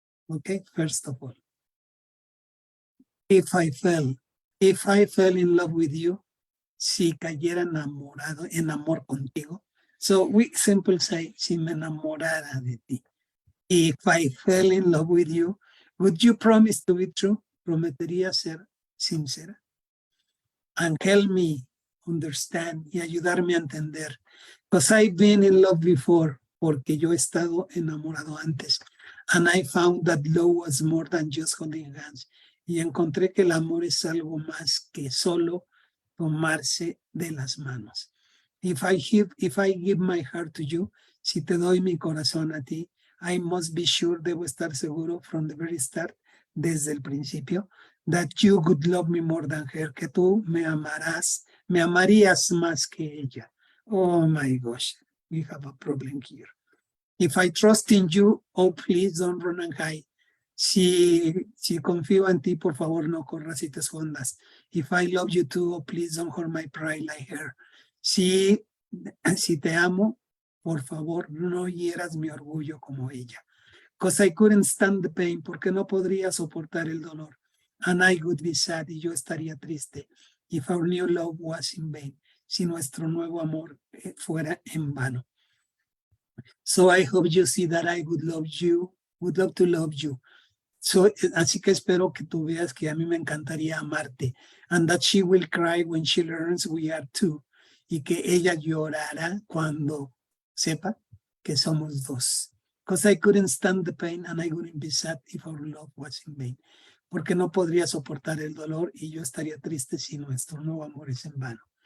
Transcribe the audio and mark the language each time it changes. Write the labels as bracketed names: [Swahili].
[English] Okay, first of all. If I fell in love with you, [Spanish] si cayera enamorado, en amor contigo. [English] So we simply say, [Spanish] si me enamorara de ti. [English] If I fell in love with you, would you promise to be true? [Spanish] Prometería ser sincera. [English] And help me understand [Spanish] y ayudarme a entender. [English] Because I've been in love before, [Spanish] porque yo he estado enamorado antes. [English] And I found that love was more than just holding hands. [Spanish] Y encontré que el amor es algo más que solo tomarse de las manos. [English] If I give my heart to you, [Spanish] si te doy mi corazón a ti, [English] I must be sure, [Spanish] debo estar seguro [English] from the very start, [Spanish] desde el principio, [English] that you would love me more than her, [Spanish] que tú me amarías más que ella. [English] Oh my gosh, we have a problem here. If I trust in you, oh please don't run and hide. [Spanish] Si confío en ti, por favor no corras y te escondas. [English] If I love you too, oh please don't hurt my pride like her. [Spanish] Si te amo, por favor no hieras mi orgullo como ella. [English] Because I couldn't stand the pain, [Spanish] porque no podría soportar el dolor. [English] And I would be sad, [Spanish] y yo estaría triste. [English] If our new love was in vain, [Spanish] si nuestro nuevo amor fuera en vano. [English] So I hope you see that I would love to love you. [Spanish] So, así que espero que tú veas que a mí me encantaría amarte. [English] And that she will cry when she learns we are two. [Spanish] Y que ella llorará cuando sepa que somos dos. [English] Because I couldn't stand the pain and I wouldn't be sad if our love was in vain. [Spanish] Porque no podría soportar el dolor y yo estaría triste si nuestro nuevo amor es en vano.